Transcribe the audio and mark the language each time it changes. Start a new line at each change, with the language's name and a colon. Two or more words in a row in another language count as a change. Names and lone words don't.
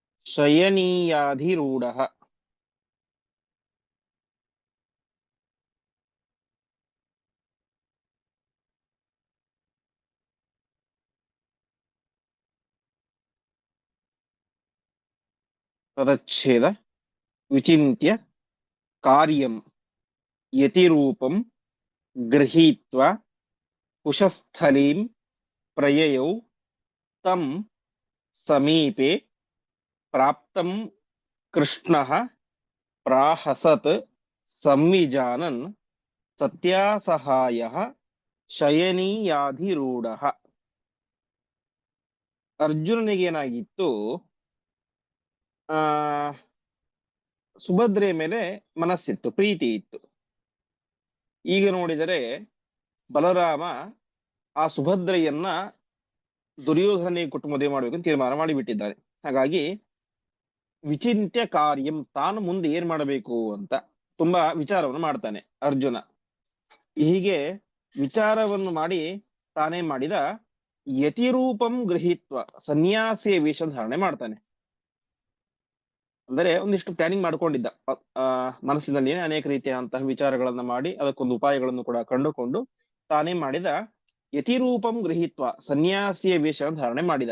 Sanskrit: ಶಯನೀಯಾಧಿರೂಢಃ. ಪದಚ್ಛೇದ ವಿಚಿಂತ್ಯ ಕಾರ್ಯಂ ಯತಿರೂಪಂ ಗೃಹೀತ್ವಾ ಕುಶಸ್ಥಲೀಂ ಪ್ರಯಯೌ ತಂ ಸಮೀಪೆ ಪ್ರಾಪ್ತಂ ಕೃಷ್ಣಃ ಪ್ರಾಹಸತ್ ಸಂವಿಜಾನನ್ ಸತ್ಯಾಸಹಾಯಃ ಶಯನೀಯಾಧಿರೂಢಃ.
Kannada: ಅರ್ಜುನನಿಗೇನಾಗಿತ್ತು, ಆ ಸುಭದ್ರೆಯ ಮೇಲೆ ಮನಸ್ಸಿತ್ತು, ಪ್ರೀತಿ ಇತ್ತು. ಈಗ ನೋಡಿದರೆ ಬಲರಾಮ ಆ ಸುಭದ್ರೆಯನ್ನ ದುರ್ಯೋಧನಿಗೆ ಕೊಟ್ಟು ಮದುವೆ ಮಾಡಬೇಕು ಅಂತ ತೀರ್ಮಾನ ಮಾಡಿಬಿಟ್ಟಿದ್ದಾರೆ.
Sanskrit: ಹಾಗಾಗಿ ವಿಚಿಂತ್ಯ ಕಾರ್ಯಂ,
Kannada: ತಾನು ಮುಂದೆ ಏನ್ ಮಾಡಬೇಕು ಅಂತ ತುಂಬಾ ವಿಚಾರವನ್ನು ಮಾಡ್ತಾನೆ ಅರ್ಜುನ. ಹೀಗೆ ವಿಚಾರವನ್ನು ಮಾಡಿ ತಾನೇ ಮಾಡಿದ
Sanskrit: ಯತಿರೂಪಂ ಗೃಹೀತ್ವ,
Kannada: ಸನ್ಯಾಸಿಯ ವೇಷ ಧಾರಣೆ ಮಾಡ್ತಾನೆ. ಅಂದರೆ ಒಂದಿಷ್ಟು ಪ್ಲಾನಿಂಗ್ ಮಾಡ್ಕೊಂಡಿದ್ದ, ಮನಸ್ಸಿನಲ್ಲಿ ಅನೇಕ ರೀತಿಯಾದಂತಹ ವಿಚಾರಗಳನ್ನ ಮಾಡಿ ಅದಕ್ಕೊಂದು ಉಪಾಯಗಳನ್ನು ಕೂಡ ಕಂಡುಕೊಂಡು ತಾನೇ ಮಾಡಿದ
Sanskrit: ಯತಿರೂಪಂ ಗೃಹೀತ್ವ,
Kannada: ಸನ್ಯಾಸಿಯ ವೇಷ ಧಾರಣೆ ಮಾಡಿದ.